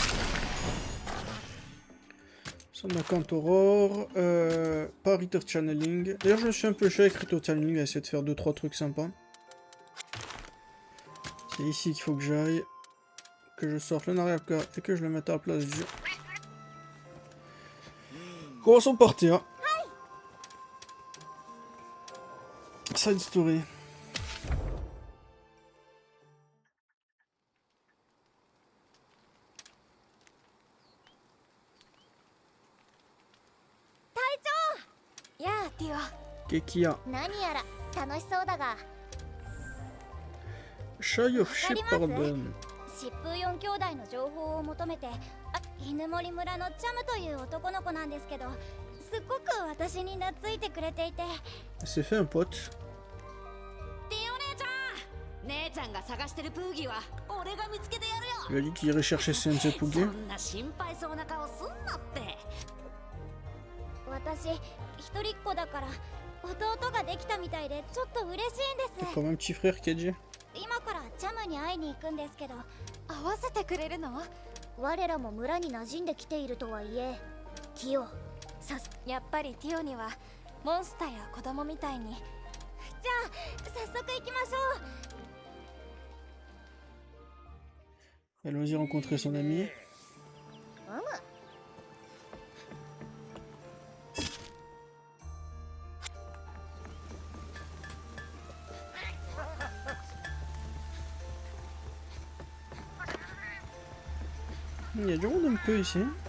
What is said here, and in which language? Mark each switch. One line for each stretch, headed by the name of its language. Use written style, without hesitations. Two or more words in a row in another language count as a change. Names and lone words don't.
French: Sonakant Aurore, pas Rite of Channeling. D'ailleurs, je me suis un peu chier avec Rite of Channeling à essayer de faire 2-3 trucs sympas. C'est ici qu'il faut que j'aille. Que je sorte le Nariaka et que je le mette à la place du jeu. Commençons par Théa.
English: Side story.
French: Kekia. Shy of Shepherdon.
Japanese: 疾風4兄弟の情報を求めて、犬森村のチャムという男の子なんですけど、すっごく私に懐いてくれていて。
French: Elle s'est fait un pote.
Japanese: ティオ姉ちゃん、姉ちゃんが探してるプーギーは俺が見つけてやるよ。
French: Il a dit qu'il irait chercher Sensei
Japanese: そ Pugi. んな心配そうな顔すんなって。私一人っ子だから弟ができたみたいでちょっと嬉しいんで
French: C'est
Japanese: す。
French: comme un petit frère qui a dit.
Japanese: 今からチャムに会いに行くんですけど、合わせてくれるの？我らも村に馴染んできているとはいえ、ティオやっぱりティオにはモンスターや子供みたいに。じゃあ早速行きましょう。
French: Elle va y rencontrer son ami. Il y a du monde un peu ici.